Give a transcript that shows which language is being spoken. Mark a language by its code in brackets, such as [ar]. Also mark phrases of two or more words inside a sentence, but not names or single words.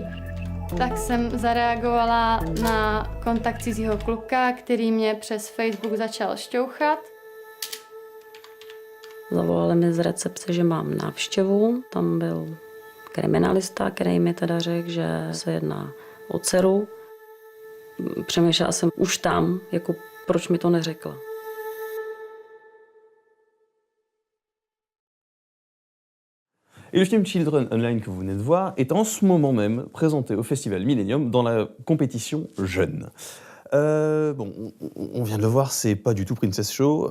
[cs] Tak jsem zareagovala na kontakt cizího kluka, který mě přes Facebook začal šťouchat. Zavolali mi z recepce, že mám návštěvu. Tam byl kriminalista, který mi teda řekl, že se jedná o dceru. Přemýšlela jsem už tam, jako proč mi to neřekla. [fr] Et le film Children Online que vous venez de voir est en ce moment même présenté au Festival Millennium dans la compétition Jeunes. On vient de le voir, c'est pas du tout Princess Show.